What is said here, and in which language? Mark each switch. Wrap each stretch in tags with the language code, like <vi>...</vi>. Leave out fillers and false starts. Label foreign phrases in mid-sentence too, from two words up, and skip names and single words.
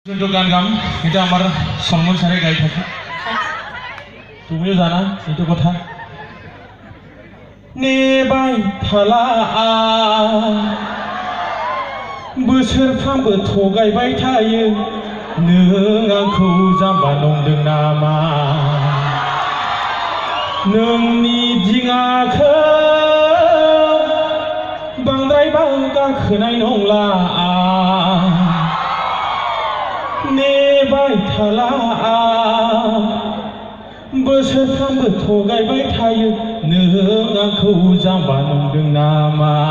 <as>যোনটো গান গাম এটা আমাৰ সন্ময় ছাৰে গাই থাকে তুমিও জানা এইটো কথা</as> <brx>নেবাই थाला बोसोरफ्रामबो थगायबाय थायो नों आंखौ जाम्बा नंदों नामा नोंनि दिङाखौ बांद्राय गाखोनाय नंला नेबाय थाला बोसोरफ्रामबो थगायबाय थायो नों आंखौ जाम्बा नंदों नामा</brx>